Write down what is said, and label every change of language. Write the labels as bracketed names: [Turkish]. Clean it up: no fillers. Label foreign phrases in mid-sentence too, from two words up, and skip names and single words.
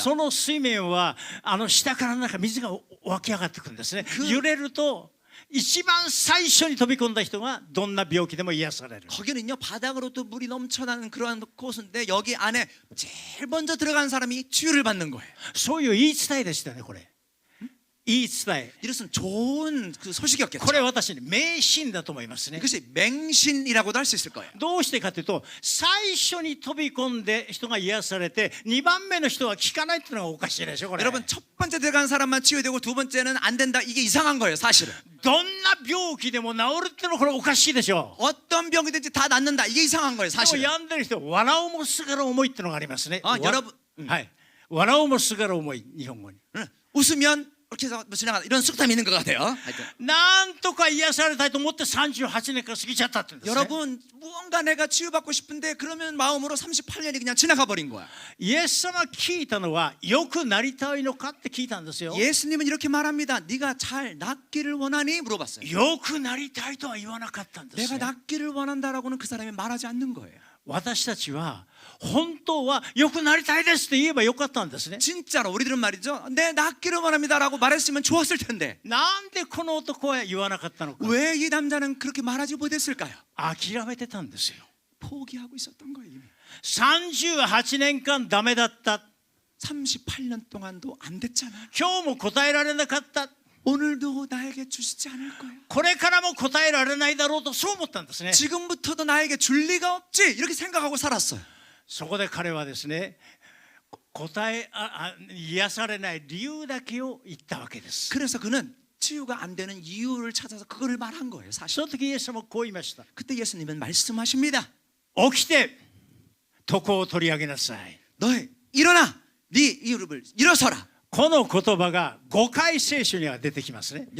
[Japanese] その水面は下からなんか水が湧き上がってくるんですね。揺れると一番最初に飛び込んだ人がどんな病気でも癒される。 [Korean] 거기는요, 바닥으로부터 물이 넘쳐나는 그러한 곳인데 여기 안에 제일 먼저 들어간 사람이 치유를 받는 거예요. [Japanese] そういう言い伝えでしたね。これ言い伝え。 [Korean] 이것은 좋은 그 소식이었겠죠. [Japanese] これ私ね迷信だと思いますね。 [Korean] 이것이 맹신이라고도 할 수 있을 거예요. [Japanese] どうしてかというと最初に飛び込んで人が癒されて2番目の人は効かないっていうのがおかしいでしょ。これ [Korean] 여러분, 첫 번째 들어간 사람만 치유되고 두 번째는 안 된다. 이게 이상한 거예요, 사실은. [Japanese] どんな病気でも治るっていうのはこれおかしいでしょ。 [Korean] 어떤 병이든지 다 낫는다. 이게 이상한 거예요, [Japanese] でも [Korean] 사실은. [Japanese] 病んでる人は笑うもすがる思いっていうのがありますね。 [Korean] 여러분, [Japanese] はい、笑うもすがる思い、日本語に [Korean] 웃으면 이렇게 해서 뭐 지나가 이런 속담이 있는 것 같아요. 하여튼. [Japanese] なんとか癒されたいと思って38年間過ぎちゃったって言うんですね。 [Korean] 여러분, 무언가 내가 치유받고 싶은데 그러면 마음으로 38년이 그냥 지나가 버린 거야. [Japanese] イエス様聞いたのは良くなりたいのかって聞いたんですよ。 [Korean] 예수님은 이렇게 말합니다. 네가 잘 낫기를 원하니 물어봤어요. [Japanese] 良くなりたいとは言わなかったんです [Korean] 내가 [Japanese] ね。 [Korean] 낫기를 원한다라고는 그 사람이 말하지 않는 거예요. [Japanese] 私たちは本当は良くなりたいですって言えばよかったんですね。 [Korean] 진짜로 우리들은 말이죠. 내 낫기를 원합니다라고 말했으면 좋았을 텐데 [Japanese] なんでこの男は言わなかったのか。 [Korean] 왜 이 남자는 그렇게 말하지 못했을까요? [Japanese] 諦めてたんですよ。 [Korean] 포기하고 있었던 거예요. 이미. [Japanese] 38 年間ダメだった。 [Korean] 38년 동안도 안 됐잖아. [Japanese] 今日も答えられなかった。 [Korean] 오늘도 나에게 주시지 않을 거야. [Japanese] これからも答えられないだろうとそう思ったんですね。 [Korean] 지금부터도 나에게 줄 리가 없지. 이렇게 생각하고 살았어요. [Japanese] そこで彼はですね、癒されない理由だけを言ったわけです。 [Korean] 그래서 그는 치유가 안 되는 이유를 찾아서 그거를 말한 거예요. [Japanese] そ [Korean] 사실. [Japanese] の時イエス様はこう言いました。 [Korean] 그때 예수님은 말씀하십니다. [Japanese] 起きて床を取り上げなさい。 [Korean] 너희 일어나. 네 이유를 일어서라. [Japanese] この言葉が5回聖書には出てきますね。